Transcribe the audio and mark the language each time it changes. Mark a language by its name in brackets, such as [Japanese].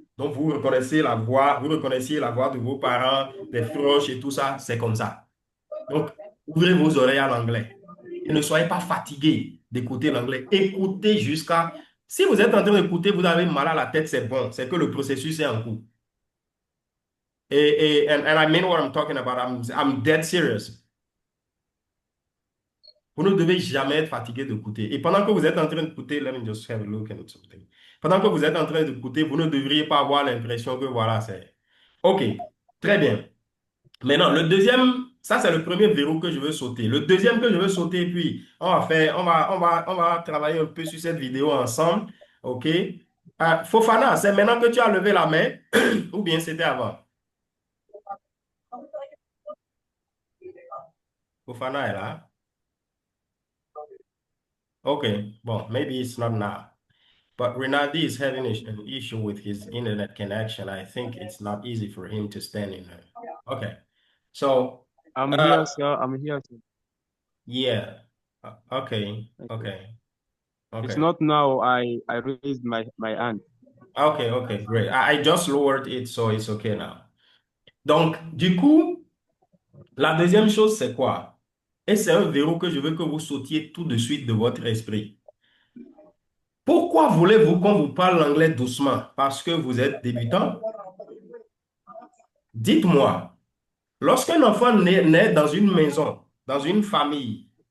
[French] Donc, vous reconnaissez la voix, vous reconnaissiez la voix de vos parents, des proches et tout ça, c'est comme ça. Donc, ouvrez vos oreilles à l'anglais et ne soyez pas fatigué d'écouter l'anglais. Écoutez jusqu'à... Si vous êtes en train d'écouter, vous avez mal à la tête, c'est bon, c'est que le processus est en cours. [English] And I mean what I'm talking about. I'm dead serious. [French] Vous ne devez jamais être fatigué d'écouter. Et pendant que vous êtes en train d'écouter, [English] let me just have a look at something. [French] Pendant que vous êtes en train d'écouter, vous ne devriez pas avoir l'impression que voilà, c'est... OK, très bien. Maintenant, le deuxième, ça c'est le premier verrou que je veux sauter. Le deuxième que je veux sauter, puis on va travailler un peu sur cette vidéo ensemble. OK? Fofana, c'est maintenant que tu as levé la main ou bien c'était avant? Fofana est là. [English] Okay, well, maybe it's not now. But Rinaldi is having an issue with his internet connection. I think it's not easy for him to stand in there. Okay, so I'm here, sir. I'm here, sir. yeah, okay, Okay. okay, It's okay, not now. I raised my hand. okay, okay, great. I just lowered it, so it's okay now. [French] Donc, du coup, la deuxième chose, c'est quoi? Et c'est un verrou que je veux que vous sautiez tout de suite de votre esprit. Pourquoi voulez-vous qu'on vous parle l'anglais doucement? Parce que vous êtes débutant? Dites-moi, lorsqu'un enfant naît dans une maison, dans une famille,